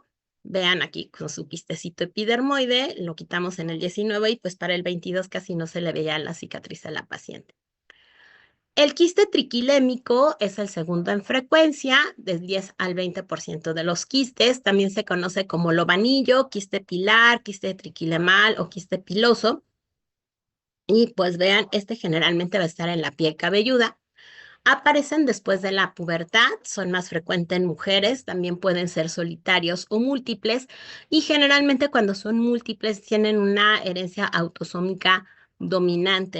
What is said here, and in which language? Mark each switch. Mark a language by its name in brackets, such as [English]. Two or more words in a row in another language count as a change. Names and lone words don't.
[Spanish] Vean aquí con su quistecito epidermoide, lo quitamos en el 19 y pues para el 22 casi no se le veía la cicatriz a la paciente. El quiste triquilémico es el segundo en frecuencia, del 10 al 20% de los quistes. También se conoce como lobanillo, quiste pilar, quiste triquilemal o quiste piloso. Y pues vean, este generalmente va a estar en la piel cabelluda. Aparecen después de la pubertad, son más frecuentes en mujeres, también pueden ser solitarios o múltiples, y generalmente cuando son múltiples tienen una herencia autosómica dominante.